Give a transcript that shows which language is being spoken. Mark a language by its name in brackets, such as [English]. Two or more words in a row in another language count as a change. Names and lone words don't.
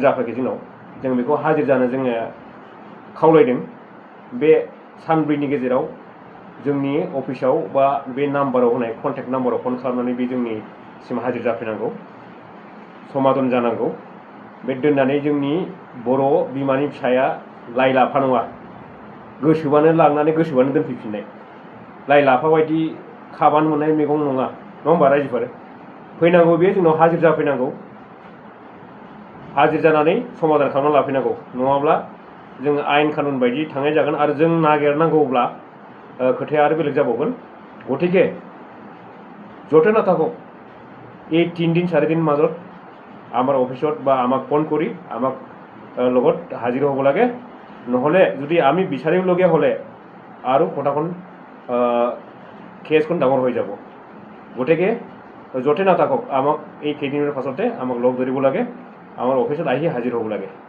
[Bodo] जाफैयाखै जोंनाव जों बेखौ हाजिर जानो जोङो खावलायदों बे सानब्रैनि गेजेराव जोंनि अफिसाव बा बे नाम्बाराव होनाय कन्टेक्ट नाम्बाराव फन खालामनानै बे जोंनिसिम हाजिर जाफैनांगौ समाधान जानांगौ बे दोननानै जोंनि बर' बिमानि फिसाया लाइ लाफा नङा गोसोबानो लांनानै गोसोबानो दोनफैफिननाय लाइ लाफा बायदि खाबानो मोननाय मैगं नङा होमबा रायजोफोर फैनांगौ बे जोंनाव हाजिर जाफैनांगौ हाजिर जानानै समाधान खालामना लाफैनांगौ नङाब्ला जोङो आयेन कानुन बायदि थांनाय जागोन आरो जों नागिरनांगौब्ला खोथाया आरो बेलेग जाबावगोन [Assamese] गतिके য'তে নাথাকক এই 3 দিন 4 দিন মাজত আমাৰ অফিসত বা আমাক ফোন কৰি আমাক লগত হাজিৰ হ'ব লাগে নহ'লে যদি আমি বিচাৰিবলগীয়া হ'লে আৰু কথাখন কেছখন ডাঙৰ হৈ যাব গতিকে য'তে নাথাকক আমাক এই কেইদিনৰ পাছতে আমাক লগ ধৰিব লাগে আমাৰ অফিসত আহি হাজিৰ হ'ব লাগে